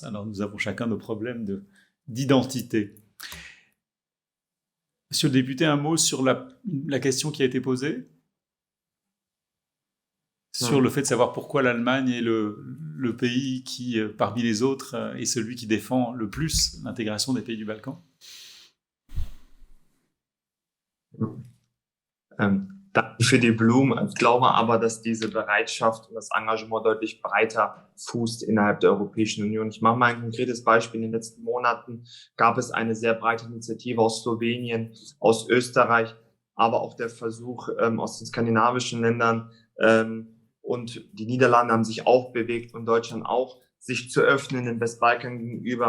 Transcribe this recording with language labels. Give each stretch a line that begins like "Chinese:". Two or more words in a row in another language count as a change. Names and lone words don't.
French: Alors nous avons chacun nos problèmes d'identité. Monsieur le député, un mot sur la question qui a été posée ? Sur le fait de savoir pourquoi l'Allemagne est le pays qui, parmi les autres, est celui qui défend le plus l'intégration des pays du Balkan.
German: Danke für die Blumen. Ich glaube aber, dass diese Bereitschaft und das Engagement deutlich breiter fußt innerhalb der Europäischen Union. Ich mache mal ein konkretes Beispiel. In den letzten Monaten gab es eine sehr breite Initiative aus Slowenien, aus Österreich, aber auch der Versuch aus den skandinavischen Ländern, und die Niederlande haben sich auch bewegt und Deutschland auch, sich zu öffnen den Westbalkan gegenüber.